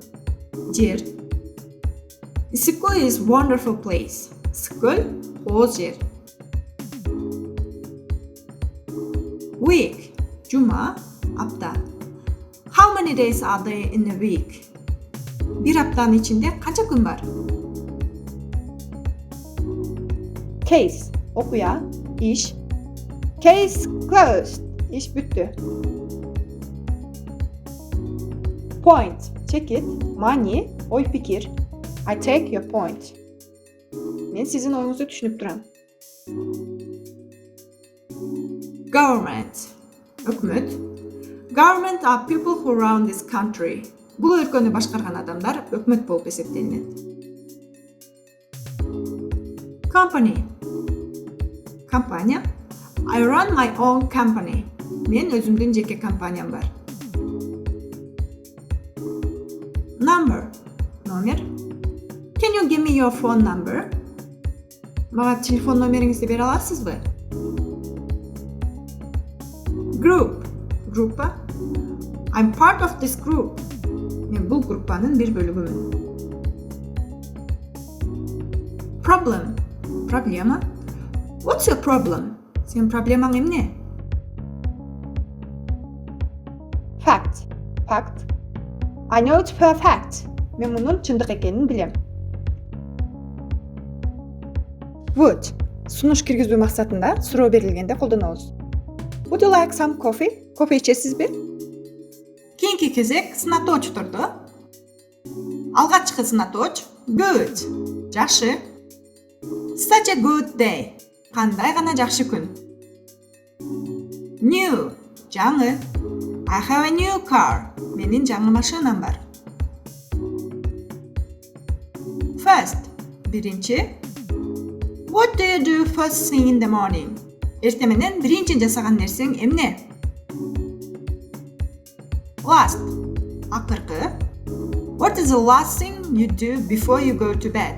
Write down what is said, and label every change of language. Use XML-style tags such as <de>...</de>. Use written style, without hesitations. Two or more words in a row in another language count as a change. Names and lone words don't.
<ky>Жер.</ky> <en>Isikul is wonderful place.</en> <ky>Isikul кооз жер. Week. Жума. Апта.</ky> <en>How many days are there in a week?</en> <ky>Bir аптанын ичинде канча күн бар? Case. Окуя. Иш.</ky> <en>Case closed.</en> <ky>Иш бүттү. Point. Чекит. Маани. Ой пикир.</ky> <en>I take your point.</en> <ky>Мен сиздин оюңузду түшүнүп турам.</ky> <en>Government.</en> <ky>Өкмөт.</ky> <en>Government are people who run this country.</en> <ky>Бул өлкөнү башкарган адамдар өкмөт болуп эсептелинет.</ky> <en>Company.</en> <ky>Компания.</ky> <en>I run my own company.</en> <ky>Мен өзүмдүн жеке компаниям бар.</ky> <en>Number. Номер. Can you give me your phone number?</en> <ky>Мага телефон номериңизди бере аласызбы?</ky> <en>Group. Группа. I'm part of this group.</en> <ky>Мен бул группанын бир бөлүгүмүн.</ky> <en>Problem. Проблема. What's your problem?</en> <ky>Сен проблемаң эмне?</ky> <en>Fact. Факт. I know it for a fact.</en> <ky>Мен мунун чындык экенин билем.</ky> <en>Would.</en> <ky>Сунуш киргизүү максатында суроо берилгенде колдонобуз.</ky> <en>Would you like some coffee?</en> <ky>Кофе ичесизби? Кийинки кезек сынатоочтордо. Алгачкы сынатооч good.</ky> <en>Жакшы. Such a good day.</en> <ky>Кандай гана жакшы күн. New. Жаңы.</ky> <en>I have a new car.</en> <ky>Менин жаңы машинам бар.</ky> <en>First.</en> <ky>Биринчи.</ky> <en>What do you do first thing in the morning?</en> <ky>Эрте менен биринчи жасаган нерсең эмне?</ky> <en>Last. Акыркы. What is the last thing you do before you go to bed?</en>